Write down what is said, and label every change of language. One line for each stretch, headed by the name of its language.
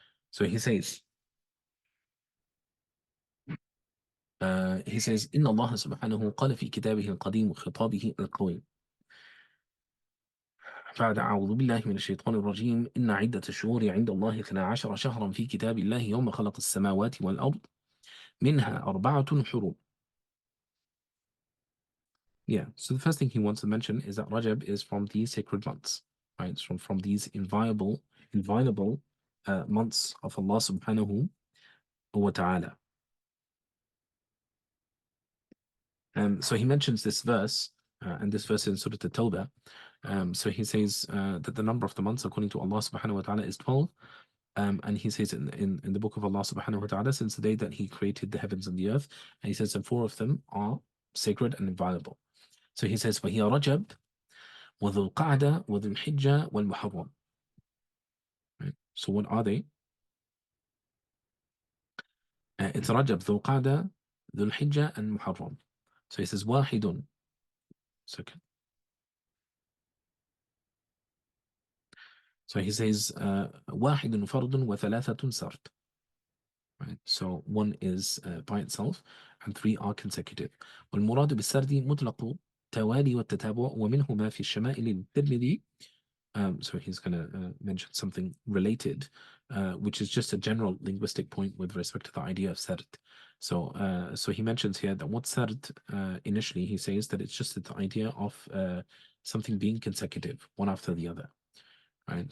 English: So he says
Arabic: إن الله سبحانه قال في كتابه القديم وخطابه القويم بعد أعوذ بالله من الشيطان الرجيم إن عدة الشهور عند الله 12 شهرا في كتاب الله يوم خلق السماوات والأرض منها أربعة حرم.
English: Yeah, so the first thing he wants to mention is that Rajab is from these sacred months, right? It's from these inviolable months of Allah subhanahu wa ta'ala. So he mentions this verse, and this verse in Surah At-Tawbah. So he says that the number of the months according to Allah subhanahu wa ta'ala is 12. And he says in the book of Allah subhanahu wa ta'ala, since the day that he created the heavens and the earth, and he says that 4 of them are sacred and inviolable. So he says,
Arabic: وَهِيَ رَجَبْ وَذُو الْقَعْدَةِ وَذُو الْحِجَّةِ وَالْمُحَرَّمِ.
English: Right? So what are they? It's Rajab, Dhul Qa'dah, Dhul Hijjah, and Muharram. So he says, Wahidun. Second. So he says,
Arabic: Wahidun fardun wa thalathatun sart. Right?
English: So one is by itself, and 3 are consecutive.
Arabic: والمراد بالسرد مطلق توالي والتتابع ومنه ما في الشمائل للترمذي.
English: So he's going to mention something related, which is just a general linguistic point with respect to the idea of sard. So he mentions here that what sard, initially he says that it's just the idea of something being consecutive, one after the other. Right?